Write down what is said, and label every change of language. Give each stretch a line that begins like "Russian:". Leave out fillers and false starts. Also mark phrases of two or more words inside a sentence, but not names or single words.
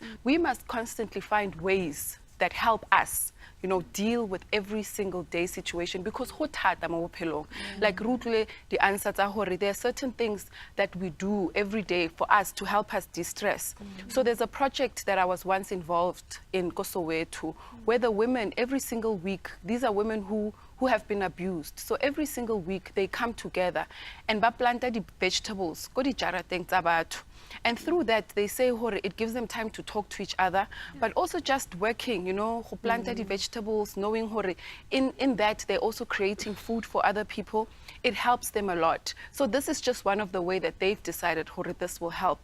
English: We must constantly find ways that help us, you know, deal with every single day situation because like Rutle, the answer to there are certain things that we do every day for us to help us distress. So there's a project that I was once involved in Kosoweto where the women every single week, these are women who have been abused. So every single week they come together and
Tswana: ba planta
English: the vegetables,
Tswana: go di jarateng tsa batho.
English: And through that, they say it gives them time to talk to each other, but also just working, you know, who planted the vegetables, knowing in that they're also creating food for other people. It helps them a lot. So this is just one of the way that they've decided this will help.